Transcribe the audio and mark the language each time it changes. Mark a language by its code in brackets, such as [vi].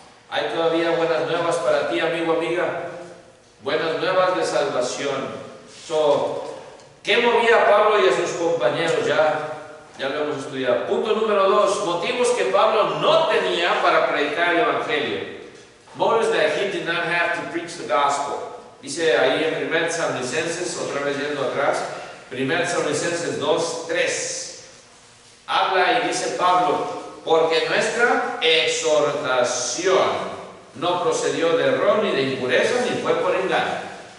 [es] Hay todavía buenas nuevas para ti, amigo, amiga. Buenas nuevas de salvación. ¿Qué movía a Pablo y a sus compañeros? Ya lo hemos estudiado. Punto número 2. Motivos que Pablo no tenía para predicar el Evangelio. [en] Motives that he did not have to preach the gospel. [es] Dice ahí en 1 Tesalonicenses, otra vez yendo atrás, 1 Tesalonicenses 2:3. Habla y dice Pablo: porque nuestra exhortación no procedió de error ni de impureza, ni fue por engaño.